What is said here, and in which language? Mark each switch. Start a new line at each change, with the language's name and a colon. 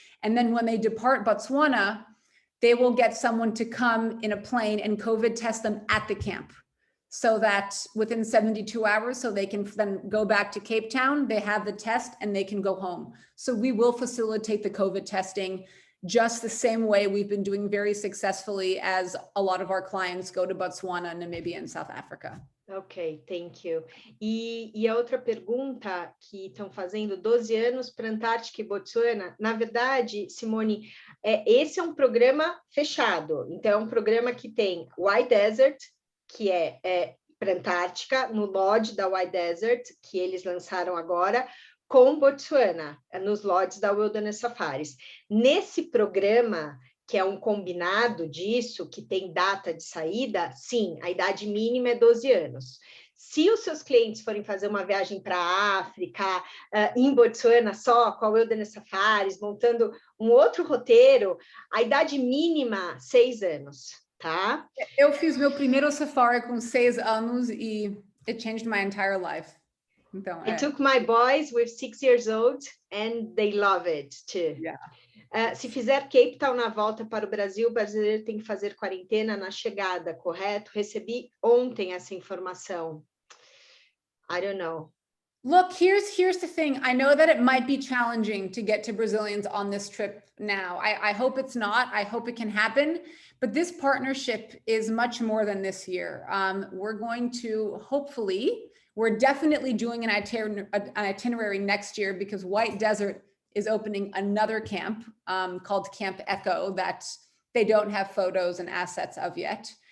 English: And then when they depart Botswana, they will get someone to come in a plane and COVID test them at the camp, so that within 72 hours, so they can then go back to Cape Town, they have the test and they can go home. So we will facilitate the COVID testing just the same way we've been doing very successfully as a lot of our clients go to Botswana, Namibia, and South Africa. Ok, thank you.
Portuguese: E a outra pergunta que estão fazendo, 12 anos para Antártica e Botsuana, na verdade, Simone, esse é um programa fechado, então é um programa que tem White Desert, que é para Antártica, no lodge da White Desert, que eles lançaram agora, com Botsuana, nos lodges da Wilderness Safaris. Nesse programa, que é um combinado disso, que tem data de saída, sim, a idade mínima é 12 anos. Se os seus clientes forem fazer uma viagem para a África, em Botsuana só, com a Wilderness Safaris, montando um outro roteiro, a idade mínima, 6 anos. Tá? Eu fiz meu primeiro safari com 6 anos e
English: it changed my entire life.
Portuguese: Então,
English: I took my boys with 6 years old and they love it too. Yeah.
Portuguese: Se fizer Cape Town na volta para o Brasil, o brasileiro tem que fazer quarentena na chegada, correto? Recebi ontem essa informação.
English: I don't know. Look, here's the thing. I know that it might be challenging to get to Brazilians on this trip now. I hope it's not. I hope it can happen. But this partnership is much more than this year. We're going to, hopefully, we're definitely doing an itinerary next year because White Desert is opening another camp called Camp Echo that they don't have photos and assets of yet.